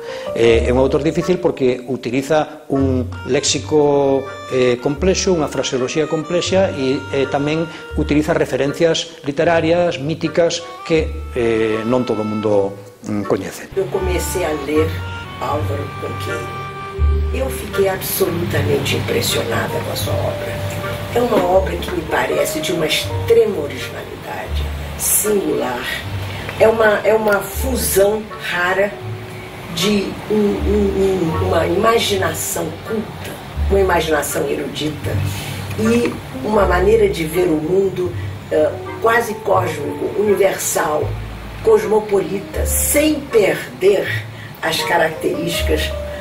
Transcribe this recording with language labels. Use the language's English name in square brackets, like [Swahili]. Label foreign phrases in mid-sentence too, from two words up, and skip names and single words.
[Galician] É un autor difícil porque utiliza un léxico complexo, unha fraseoloxía complexa e tamén utiliza referencias literarias, míticas, que non todo o mundo coñece. [Portuguese] Eu comecei a ler Álvaro Cunqueiro. Eu fiquei absolutamente impressionada com a sua obra. É uma obra que me parece de uma extrema originalidade, singular. É uma fusão rara de uma imaginação culta, uma imaginação erudita e uma maneira de ver o mundo quase cósmico, universal, cosmopolita, sem perder as características